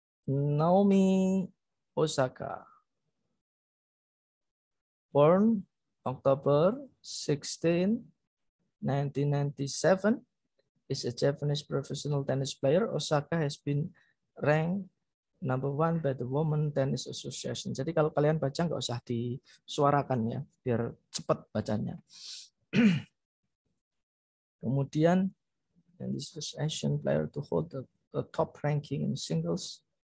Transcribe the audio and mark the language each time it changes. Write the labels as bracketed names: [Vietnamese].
[English] Naomi Osaka, born October 16, 1997, is a Japanese professional tennis player. Osaka has been ranked number 1 by the Women Tennis Association. [Indonesian] Jadi kalau kalian baca nggak usah disuarakan ya, biar cepat bacanya. Kemudian, [English] and this was Asian player to hold the top ranking in singles.